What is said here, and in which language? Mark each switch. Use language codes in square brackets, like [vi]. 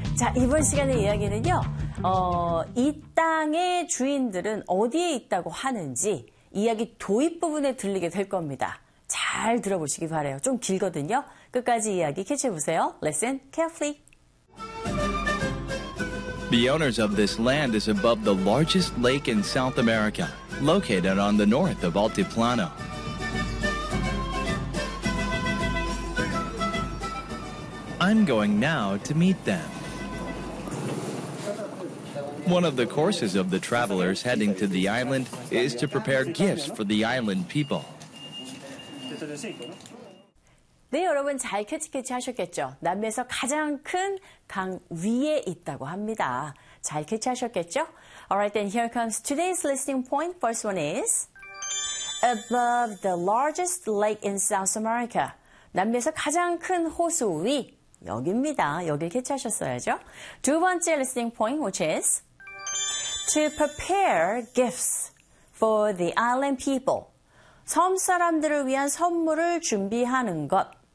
[ko] 자, 이번 시간의 이야기는요. 이 땅의 주인들은 어디에 있다고 하는지 이야기 도입 부분에 들리게 될 겁니다. 잘 들어보시기 바래요. 좀 길거든요. 끝까지 이야기 캐치해보세요. [en] Listen carefully. The owners of this land is above the largest lake in South America, located on the north of Altiplano. I'm going now to meet them. One of the courses of the travelers heading to the island is to prepare gifts for the island people. [ko] 네, 여러분 잘 캐치 하셨겠죠? 남미에서 가장 큰 강 위에 있다고 합니다. 잘 캐치 하셨겠죠? [en] Alright, then here comes today's listening point. First one is above the largest lake in South America. [ko] 남미에서 가장 큰 호수 위, 여기입니다. 여기 캐치 하셨어야죠. 두 번째 [en] listening point, which is to prepare gifts for the island people. [ko] 섬 사람들을 위한 선물을 준비하는 것.